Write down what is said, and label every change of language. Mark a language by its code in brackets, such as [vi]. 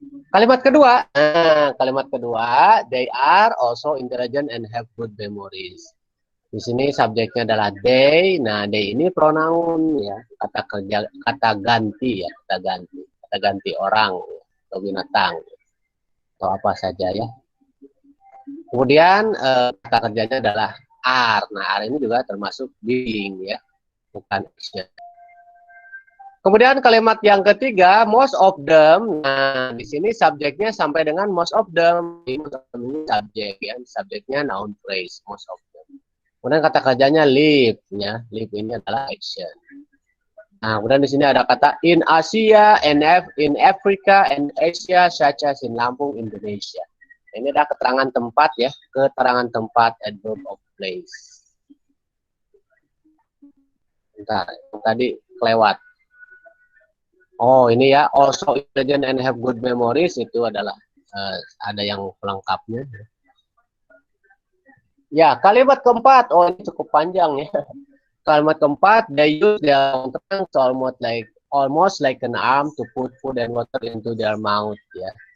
[id] Kalimat kedua, [en] they are also intelligent and have good memories. [id] Di sini subjeknya adalah they. Nah, they ini pronoun ya, kata ganti ya, kata ganti orang atau binatang atau apa saja ya. Kemudian kata kerjanya adalah are. Nah, are ini juga termasuk being ya, bukan action. Kemudian kalimat yang ketiga, [en] most of them. [id] Nah, di sini subjeknya sampai dengan most of them. Ini subjek ya, subjeknya noun phrase, [en] most of them. [id] Kemudian kata kerjanya live ya, live ini adalah action. Nah, kemudian di sini ada kata [en] in Asia, in Africa, and Asia, such as in Lampung, Indonesia. [id] Ini ada keterangan tempat ya, keterangan tempat adverb of place. Bentar, tadi kelewat. Oh, ini ya, [en] also intelligent and have good memories, [id] itu adalah ada yang pelengkapnya. Ya, kalimat keempat, oh ini cukup panjang ya. Kalimat keempat, [en] they use their long tongue to almost like an arm to put food and water into their mouth, ya.